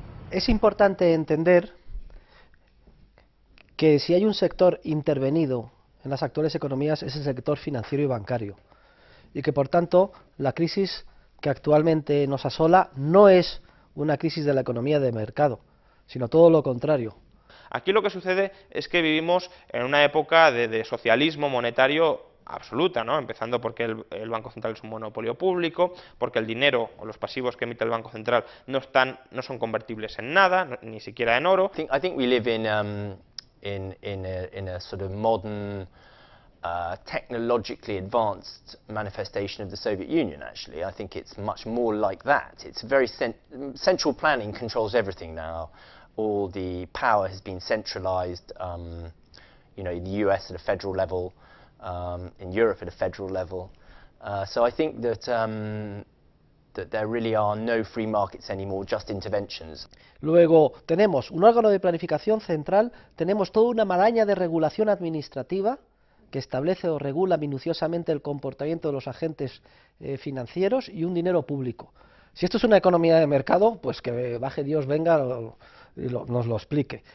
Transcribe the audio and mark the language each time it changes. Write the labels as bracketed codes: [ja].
[es] Es importante entender que si hay un sector intervenido en las actuales economías es el sector financiero y bancario, y que por tanto la crisis que actualmente nos asola no es una crisis de la economía de mercado, sino todo lo contrario. Aquí lo que sucede es que vivimos en una época de socialismo monetario absoluta, ¿no? Empezando porque el Banco Central es un monopolio público, porque el dinero o los pasivos que emite el Banco Central no son convertibles en nada, ni siquiera en oro. [en] I think we live in a sort of modern, technologically advanced manifestation of the Soviet Union, actually. I think it's much more like that. It's very central planning controls everything now. All the power has been centralized, you know, in the US at a federal level, in Europe at a federal level. So I think that there really are no free markets anymore, just interventions. [es] Luego tenemos un órgano de planificación central, tenemos toda una maraña de regulación administrativa que establece o regula minuciosamente el comportamiento de los agentes financieros y un dinero público. Si esto es una economía de mercado, pues que baje Dios, venga y nos lo explique.